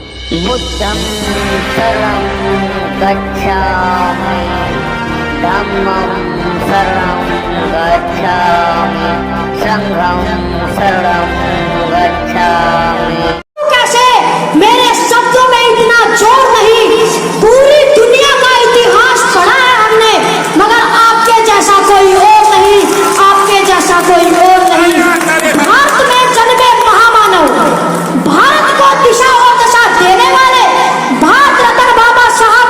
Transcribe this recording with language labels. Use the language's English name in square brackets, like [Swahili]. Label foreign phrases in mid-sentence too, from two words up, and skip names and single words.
[Pali] बुद्धं शरणं गच्छामि, धम्मं शरणं गच्छामि, संघं शरणं गच्छामि। [Hindi] कैसे मेरे शब्दों में इतना जोर नहीं, पूरी दुनिया का इतिहास पढ़ा है हमने, मगर आपके जैसा कोई और नहीं, आपके जैसा कोई और नहीं। भारत में जन्मे महामानव, भारत को दिशा और दशा देने वाले भारत रत्न बाबा साहब